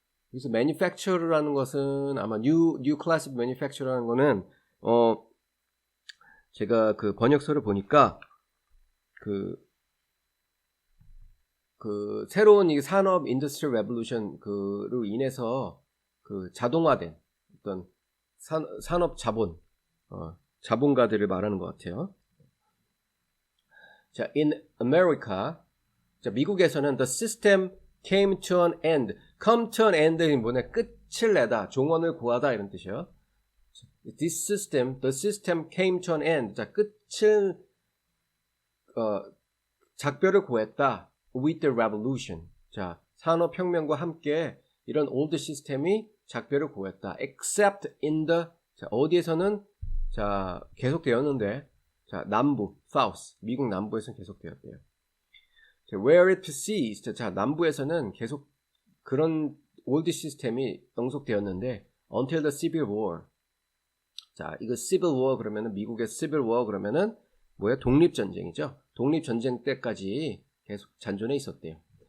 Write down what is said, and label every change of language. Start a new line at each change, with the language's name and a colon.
Korean: 그래서 manufacturer라는 것은 아마
English: new class of manufacturer
Korean: 라는 거는, 제가 그 번역서를 보니까, 새로운 이 산업 인더스트리얼 레볼루션 그로 인해서 그 자동화된 어떤 산업 자본, 자본가들을 말하는 것 같아요.
English: 자, in America, 자,
Korean: 미국에서는
English: the system came to an end. come to an end
Korean: 이 뭐냐? 끝을 내다, 종언을 구하다 이런 뜻이에요.
English: This system, the system came to an end.
Korean: 자, 끝을 작별을 구했다.
English: with the revolution.
Korean: 자, 산업혁명과 함께 이런 old 시스템이 작별을 구했다. except in the, 자, 어디에서는 자, 계속되었는데, 자, 남부, south, 미국 남부에서는 계속되었대요. 자,
English: where it persists,
Korean: 자, 남부에서는 계속 그런 old 시스템이 영속되었는데,
English: until the civil war.
Korean: 자, 이거 civil war 그러면은 미국의 civil war 그러면은 뭐야? 독립전쟁이죠. 독립전쟁 때까지 계속 잔존해 있었대요.